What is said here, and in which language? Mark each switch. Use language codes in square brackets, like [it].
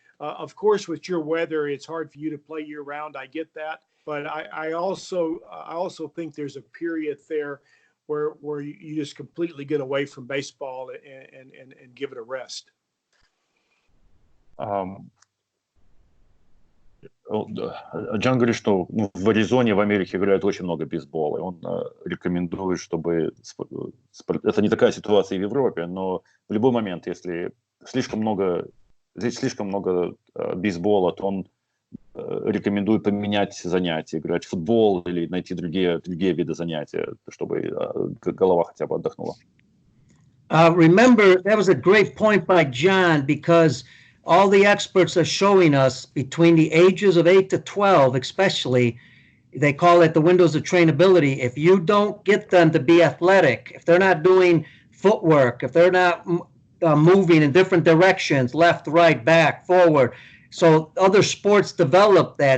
[en] Of course, with your weather, it's hard for you to play year round. I get that. But I also think there's a period there where you just completely get away from baseball and give it a rest. [ru] Джон говорит, что в Аризоне, в Америке играют очень много бейсбола. И он рекомендует, чтобы... Это не такая ситуация в Европе, но в любой момент, если слишком много бейсбола, то он рекомендует поменять занятия, играть в футбол или найти другие виды занятий, чтобы голова хотя бы отдохнула. [en] Remember, that was a great point by John, because all the experts are showing us between the ages of 8 to 12, especially, they call it the windows of trainability. If you don't get them to be athletic, if they're not doing footwork, if they're not moving in different directions, left, right, back, forward, so other sports develop that.